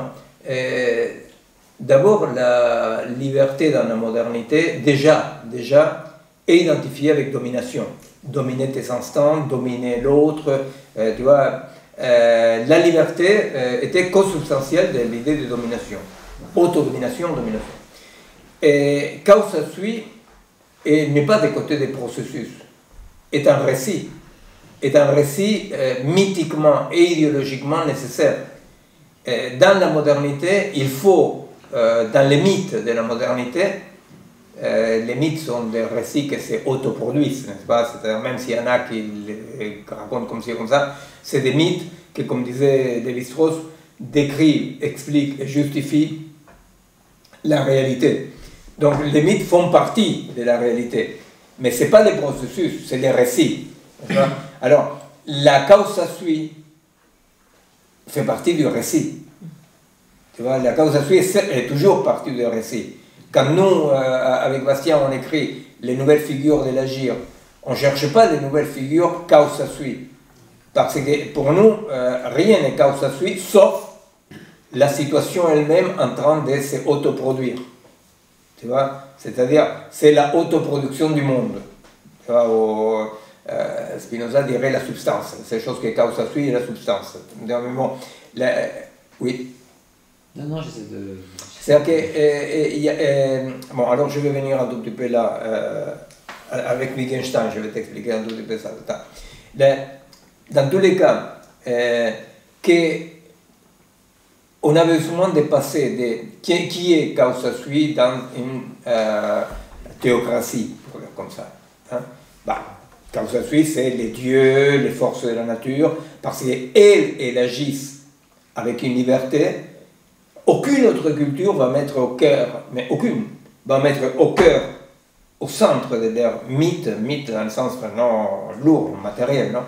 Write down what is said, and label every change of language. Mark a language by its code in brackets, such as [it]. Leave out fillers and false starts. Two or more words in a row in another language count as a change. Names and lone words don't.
[fr] D'abord, la liberté dans la modernité, déjà, est identifiée avec domination. Dominer tes instants, dominer l'autre, tu vois. La liberté était consubstantielle de l'idée de domination. Autodomination, domination. Et [la] causa sui [fr] n'est pas des côtés des processus, est un récit mythiquement et idéologiquement nécessaire. Dans la modernité, il faut, dans les mythes de la modernité, les mythes sont des récits qui s'autoproduisent, n'est-ce pas? C'est-à-dire, même s'il y en a qui les racontent comme ci, comme ça, c'est des mythes qui, comme disait Lévi-Strauss, décrivent, expliquent et justifient la réalité. Donc, les mythes font partie de la réalité, mais ce n'est pas les processus, c'est les récits. Alors, la [la] causa sui [fr] fait partie du récit. Tu vois, la [la] causa sui [fr] est toujours partie du récit. Quand nous, avec Bastien, on écrit les nouvelles figures de l'agir, on ne cherche pas les nouvelles figures [la] causa sui. [fr] Parce que pour nous, rien n'est [la] causa sui, [fr] sauf la situation elle-même en train de se autoproduire. Tu vois? C'est-à-dire, c'est la autoproduction du monde. Tu vois, Spinoza dirait la substance. C'est chose qui [la] causa sui [fr] et la substance. Bon, oui. Non, j'essaie de... C'est-à-dire que, bon, alors je vais venir un tout petit peu là, avec Wittgenstein, je vais t'expliquer un tout petit peu ça. Dans tous les cas, on a besoin de passer de qui est [la] causa sui [fr] dans une théocratie, pour dire comme ça. Hein? Bah, [la] causa sui, [fr] c'est les dieux, les forces de la nature, parce qu'elles agissent avec une liberté. Aucune autre culture va mettre au cœur, mais aucune, va mettre au cœur, au centre de leur mythe dans le sens vraiment lourd, matériel, non?